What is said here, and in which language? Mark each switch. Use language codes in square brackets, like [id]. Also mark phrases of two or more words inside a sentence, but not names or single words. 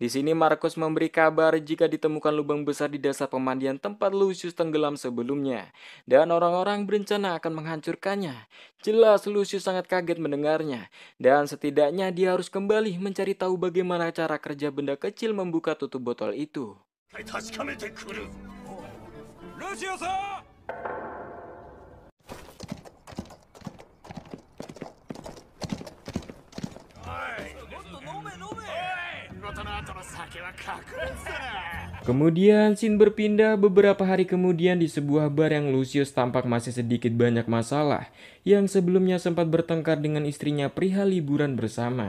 [id] Di sini Marcus memberi kabar jika ditemukan lubang besar di dasar pemandian tempat Lucius tenggelam sebelumnya, dan orang-orang berencana akan menghancurkannya. Jelas Lucius sangat kaget mendengarnya, dan setidaknya dia harus kembali mencari tahu bagaimana cara kerja benda kecil membuka tutup botol itu. [ja] 確かめてくる。ルシオさん。 [id] Kemudian scene berpindah beberapa hari kemudian di sebuah bar yang Lucius tampak masih sedikit banyak masalah yang sebelumnya sempat bertengkar dengan istrinya perihal liburan bersama.